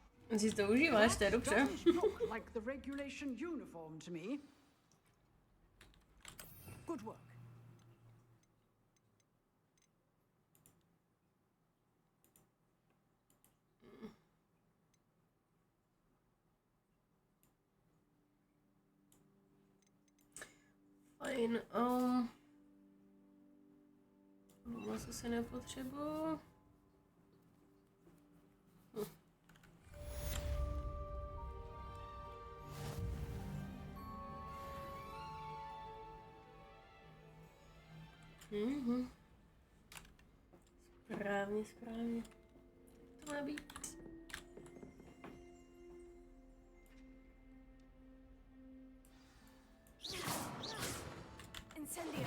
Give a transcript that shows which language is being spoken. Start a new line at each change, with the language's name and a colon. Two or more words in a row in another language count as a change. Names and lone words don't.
Czech: Si to užíváš, to je dobře.
English: Doesn't look like the regulation uniform to me. Good work.
Czech: Fajn, moc asi nepotřebuji. Správně, správně. To má být. Incendio.